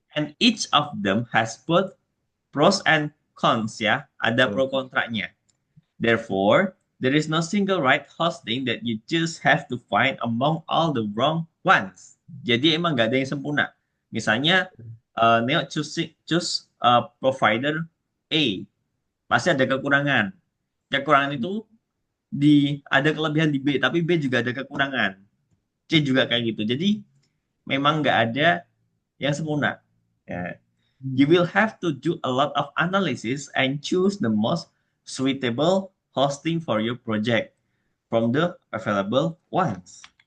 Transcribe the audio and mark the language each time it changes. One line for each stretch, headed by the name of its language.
English: And each of them has both pros and cons, ya.
Indonesian: Ada Oh. pro kontranya.
English: Therefore, there is no single right hosting that you just have to find among all the wrong ones.
Indonesian: Jadi emang nggak ada yang sempurna. Misalnya, Neo
English: choose provider A,
Indonesian: pasti ada kekurangan. Kekurangan itu ada kelebihan di B, tapi B juga ada kekurangan. C juga kayak gitu. Jadi memang nggak ada yang sempurna.
English: Ya. You Hmm. will have to do a lot of analysis and choose the most suitable hosting for your project from the available ones.